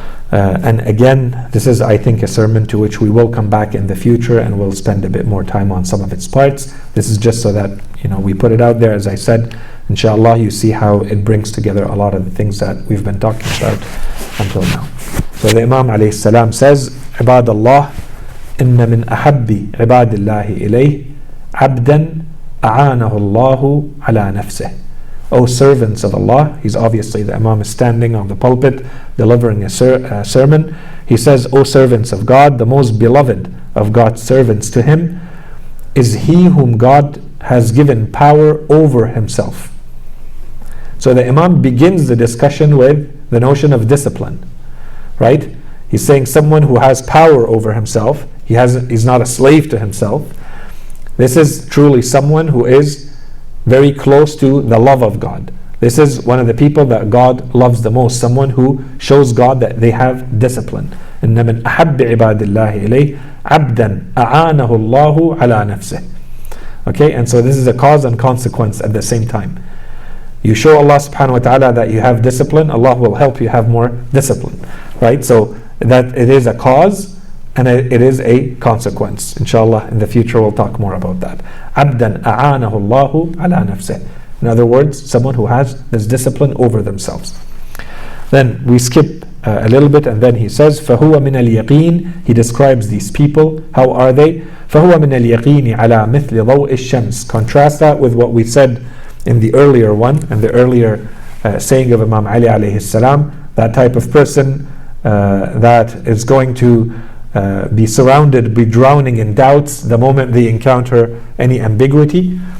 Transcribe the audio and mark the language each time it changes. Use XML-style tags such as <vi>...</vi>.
<en>And again, this is, I think, a sermon to which we will come back in the future, and we'll spend a bit more time on some of its parts. This is just so that we put it out there. As I said, inshallah, you see how it brings together a lot of the things that we've been talking about until now. So the Imam alayhi salam says,</en> <ar>عباد الله إن من أحب عباد الله إليه عبدا أعانه الله على نفسه.</ar> <en>O servants of Allah, he's obviously, the Imam is standing on the pulpit delivering a sermon. He says, O servants of God, the most beloved of God's servants to him is he whom God has given power over himself. So the Imam begins the discussion with the notion of discipline, right? He's saying someone who has power over himself, he's not a slave to himself. This is truly someone who is very close to the love of God. This is one of the people that God loves the most, someone who shows God that they have discipline.</en> <ar>إن من أحب عباد الله إليه عبدا أعانه الله على نفسه.</ar> <en>Okay, and so this is a cause and consequence at the same time. You show Allah subhanahu wa ta'ala that you have discipline, Allah will help you have more discipline. Right? So that it is a cause and it is a consequence. Inshallah, in the future we'll talk more about that.</en> <ar>عبدا أعانه الله على نفسه.</ar> <en>In other words, someone who has this discipline over themselves. Then we skip a little bit, and then he says,</en> <ar>فهو من اليقين.</ar> <en>He describes these people. How are they?</en> <ar>فهو من اليقين على مثل ضوء الشمس.</ar> <en>Contrast that with what we said in the earlier one, and the earlier saying of Imam Ali alayhi salam. That type of person that is going to be surrounded, be drowning in doubts the moment they encounter any ambiguity.</en>